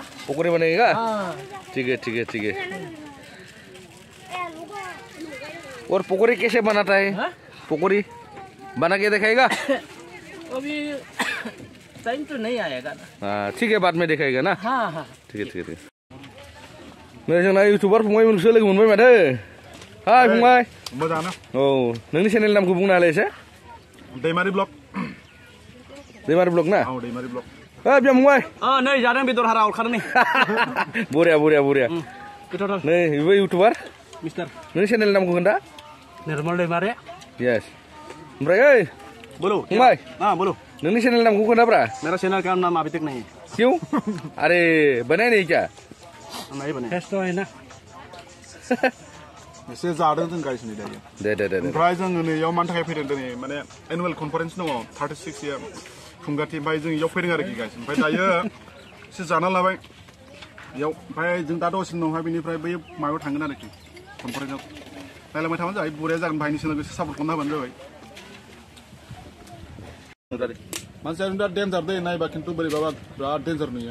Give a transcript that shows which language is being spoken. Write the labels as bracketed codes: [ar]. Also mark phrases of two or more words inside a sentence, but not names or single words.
[hi] ठीक है और पकौड़ी कैसे बनाता है पकौड़ी बना के दिखाएगा अभी टाइम तो नहीं आएगा ना हाँ ठीक है बाद में दिखाएगा ना हाँ ठीक है मेरे [brx] जोंना यूट्यूबर फंबाय मोनसे लोगो मोनबाय माथो हाय फंबाय मोजाङानो औ नोंनि चेनेल नामखौ बुंना होलाय एसे दैमारि ब्लग ना औ दैमारि ब्लग बिया फंबाय नै जादों बेदर हारा अरखादों नै बरिया गोथावथार नै बेबो यूट्यूबर मिस्टार नोंनि चेनेल नामखौ खोन्था निर्मल दैमारि यस ओमफ्राय ओइ बोलो फंबाय बोलो नोंनि चैनल नामखौ खोन्थाब्रा [hi] मेरा चैनल का नाम अभी तक नहीं है क्यों अरे बनाया नहीं क्या नहीं बने टेस्ट तो है ना [brx] एसे जादों जों गाइसनि दायो दे ओमफ्राय जों नैयाव मानि थाखाय फैदों दिनै माने [en] annual conference [brx] दङ 36 इयार फुंगाथि ओमफ्राय जों इयाव फैदों आरोखि गाइस ओमफ्राय दायो एसे जाना लाबाय इयाव ओमफ्राय जों दा दसेनि उनावहाय बेनिफ्राय बै माबायाव थांगोन आरोखि कनफारेन्सआव नायलांबाय थाबानो जाबाय बरिया जागोन भाइनि चेनेलखौ एसे सापर्ट खालामना होबानो जाबाय मानसिया बिराद डेन्जार दै नायबा खिन्थु बोरैबाबा बिराद डेन्जार नुयो